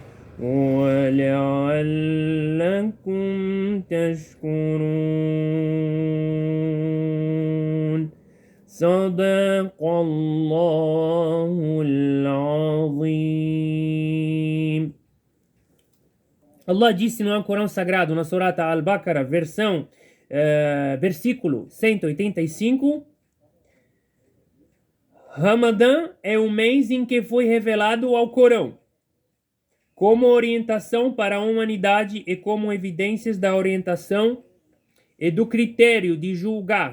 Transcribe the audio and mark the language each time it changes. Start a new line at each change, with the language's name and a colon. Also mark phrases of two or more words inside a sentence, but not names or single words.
Arabic: ولعلكم تشكرون صدق الله العظيم.
Portuguese: Allah disse no Alcorão Sagrado, na Surata Al-Baqarah, versículo 185, Ramadã é o mês em que foi revelado o Alcorão, como orientação para a humanidade e como evidências da orientação e do critério de julgar.